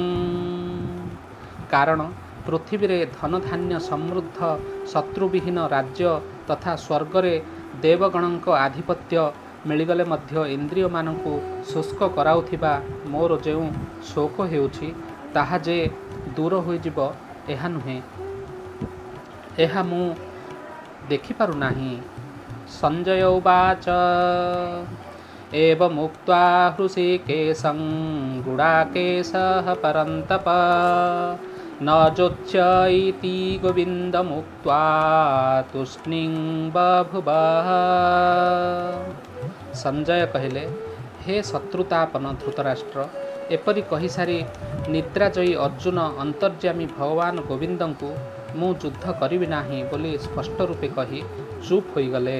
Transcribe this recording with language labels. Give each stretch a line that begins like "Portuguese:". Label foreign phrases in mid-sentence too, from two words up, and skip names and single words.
Odia: କାରଣ ପୃଥିବୀରେ ଧନଧାନ୍ୟ ସମୃଦ୍ଧ ଶତ୍ରୁବିହୀନ ରାଜ୍ୟ ତଥା ସ୍ୱର୍ଗରେ ଦେବଗଣଙ୍କ ଆଧିପତ୍ୟ ମିଳିଗଲେ ମଧ୍ୟ ଇନ୍ଦ୍ରିୟମାନଙ୍କୁ ଶୁଷ୍କ କରାଉଥିବା ମୋର ଯେଉଁ ଶୋକ ହେଉଛି ତାହା ଯେ ଦୂର ହୋଇଯିବ ଏହା ନୁହେଁ, ଏହା ମୁଁ ଦେଖିପାରୁନାହିଁ।
Sanskrit: ସଞ୍ଜୟ ଉବାଚ ଏବମୁକ୍ତ୍वा ହୃଷୀକେଶଂ ଗୁଡ଼ାକେଶः ପରନ୍ତପ न जोच्य इति ଗୋବିନ୍ଦମୁକ୍ତ୍वा ତୂଷ୍ଣୀଂ ବଭୁବଃ।
Odia: ସଞ୍ଜୟ କହିଲେ, ହେ ଶତ୍ରୁତାପନ ଧୃତରାଷ୍ଟ୍ର, ଏପରି କହିସାରି ନିଦ୍ରାଜୟୀ ଅର୍ଜୁନ ଅନ୍ତର୍ଯ୍ୟାମୀ ଭଗବାନ ଗୋବିନ୍ଦଙ୍କୁ ମୁଁ ଯୁଦ୍ଧ କରିବି ନାହିଁ ବୋଲି ସ୍ପଷ୍ଟ ରୂପେ କହି ଚୁପ୍ ହୋଇଗଲେ।